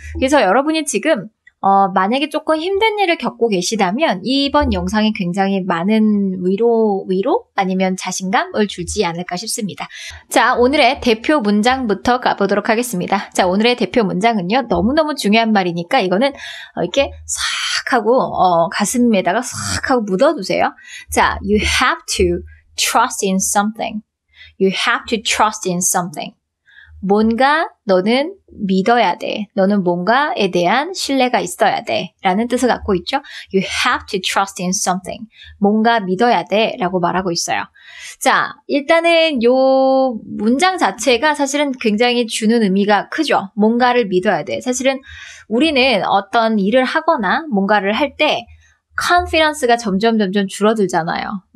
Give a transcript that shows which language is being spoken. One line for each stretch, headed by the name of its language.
Korean: 그래서 여러분이 지금 만약에 조금 힘든 일을 겪고 계시다면 이번 영상이 굉장히 많은 위로 아니면 자신감을 주지 않을까 싶습니다. 자, 오늘의 대표 문장부터 가보도록 하겠습니다. 자, 오늘의 대표 문장은요, 너무너무 중요한 말이니까 이거는 이렇게 싹 하고 가슴에다가 싹 하고 묻어두세요.
English: 자, you have to trust in something. You have to trust in something.
Korean: 뭔가 너는 믿어야 돼. 너는 뭔가에 대한 신뢰가 있어야 돼. 라는 뜻을 갖고 있죠.
English: You have to trust in something.
Korean: 뭔가 믿어야 돼. 라고 말하고 있어요. 자, 일단은 요 문장 자체가 사실은 굉장히 주는 의미가 크죠. 뭔가를 믿어야 돼. 사실은 우리는 어떤 일을 하거나 뭔가를 할 때 컨피던스가 점점 줄어들잖아요.